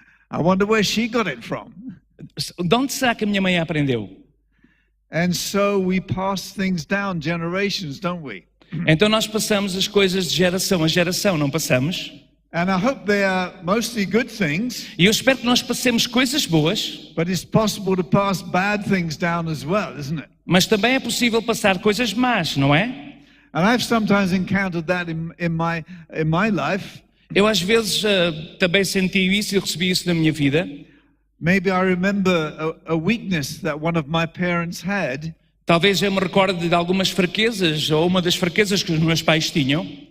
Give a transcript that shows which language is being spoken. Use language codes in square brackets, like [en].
[en] I wonder where she got it from. [pt] De onde será que a minha mãe aprendeu? [en] And so we pass things down generations, don't we? [pt] Então nós passamos as coisas de geração a geração, não passamos? [en] And I hope they are mostly good things. [pt] E eu espero que nós passemos coisas boas. [en] But it's possible to pass bad things down as well, isn't it? [pt] Mas também é possível passar coisas más, não é? [en] And I've sometimes encountered that in my life. [pt] Eu às vezes também senti isso e recebi isso na minha vida. [en] Maybe I remember a weakness that one of my parents had. [pt] Talvez eu me recorde de algumas fraquezas, ou uma das fraquezas que os meus pais tinham.